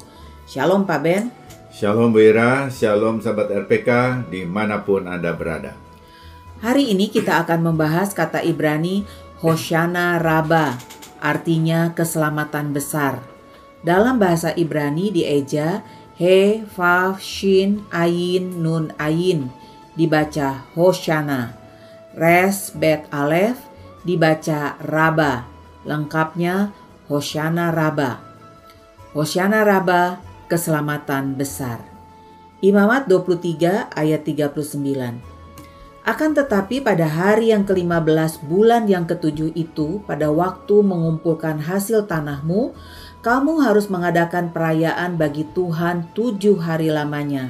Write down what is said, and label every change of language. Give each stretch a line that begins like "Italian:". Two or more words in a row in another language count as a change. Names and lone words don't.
Indonesian: Shalom Pak Ben. Shalom Bu Ira, shalom sahabat RPK dimanapun Anda berada. Hari ini kita akan membahas kata Ibrani Hoshana Rabba, artinya keselamatan besar. Dalam bahasa Ibrani dieja He, Vav, Shin, Ayin, Nun, Ayin, dibaca Hoshana. Res, Bet, Alef, dibaca Rabba. Lengkapnya Hoshana Rabba. Hoshana Rabba, keselamatan besar. Imamat 23 ayat 39. Akan tetapi pada hari yang ke-15 bulan yang ke-7 itu, pada waktu mengumpulkan hasil tanahmu, kamu harus mengadakan perayaan bagi Tuhan 7 hari lamanya.